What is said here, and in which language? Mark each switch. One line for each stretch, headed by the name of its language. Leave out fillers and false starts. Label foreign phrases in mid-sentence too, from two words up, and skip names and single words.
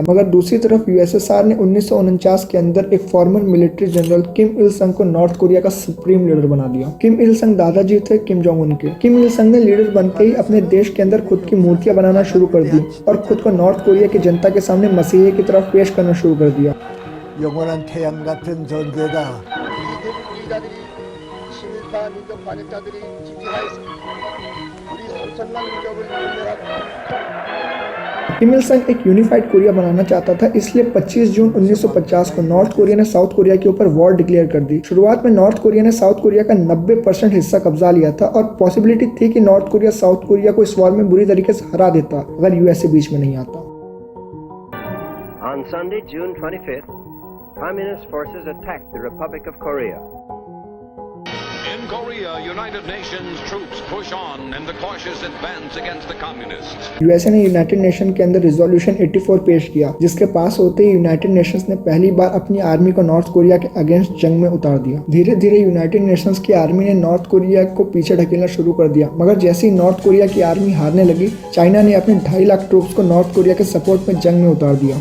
Hindi: मगर दूसरी तरफ यूएसएसआर ने 1949 के अंदर एक
English: former military general
Hindi: किम इल संग को नॉर्थ कोरिया का
English: supreme leader
Hindi: बना दिया। किम इल संग दादाजी थे किम जोंग उन के। किम इल संग ने लीडर बनते ही अपने देश के अंदर खुद की मूर्तियां बनाना शुरू कर दी और खुद को नॉर्थ कोरिया की जनता के सामने मसीही की तरफ पेश करना शुरू कर दिया।
Korean: 영원한 태양 같은 존재다. 대북주의자들이 친일파 민족 반역자들이 지지하였습니다. 우리 소천만 민족을 분열하고
Hindi: किम इल संग एक
English: unified Korea
Hindi: बनाना चाहता था, इसलिए 25 जून 1950 को नॉर्थ कोरिया ने साउथ कोरिया के ऊपर
English: war declare
Hindi: कर दी। शुरुआत में नॉर्थ कोरिया ने साउथ कोरिया का 90% हिस्सा कब्जा लिया था और पॉसिबिलिटी थी कि नॉर्थ कोरिया साउथ कोरिया को इस वॉर में बुरी तरीके से हरा देता अगर यूएसए बीच में नहीं आता।
English: On Sunday, June 25th, Communist forces attacked the Republic of Korea. In Korea, United Nations troops push on in the cautious advance against the communists.
Hindi: यूएसए ने यूनाइटेड नेशन के अंदर रिजोल्यूशन 84 पेश किया, जिसके पास होते ही यूनाइटेड नेशंस ने पहली बार अपनी आर्मी को नॉर्थ कोरिया के अगेंस्ट जंग में उतार दिया। धीरे धीरे यूनाइटेड नेशंस की आर्मी ने नॉर्थ कोरिया को पीछे ढकेलना शुरू कर दिया, मगर जैसे ही नॉर्थ कोरिया की आर्मी हारने लगी, चाइना ने अपने 2.5 लाख ट्रूप्स को नॉर्थ कोरिया के सपोर्ट में जंग में उतार दिया।